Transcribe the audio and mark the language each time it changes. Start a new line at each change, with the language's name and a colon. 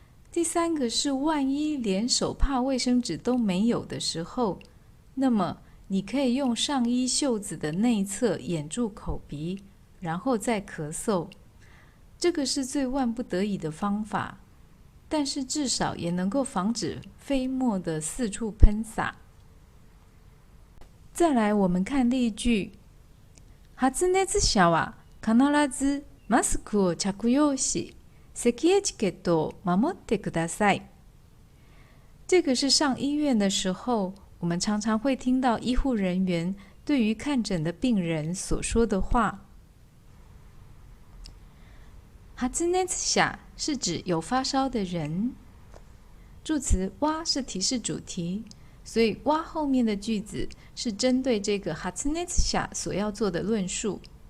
Chinese: 第3个是，万一连手帕、卫生纸都没有的时候，那么你可以用上衣袖子的内侧掩住口鼻，然后再咳嗽。这个是最万不得已的方法，但是至少也能够防止飞沫的四处喷洒。再来，我们看例句。
Japanese: 発熱者は必ずマスクを着用し、咳エチケットを守ってください。
Chinese: 这个是上医院的时候，我们常常会听到医护人员对于看诊的病人所说的话。発熱者是指有发烧的人，助词は是提示主题，所以は后面的句子是针对这个発熱者所要做的论述。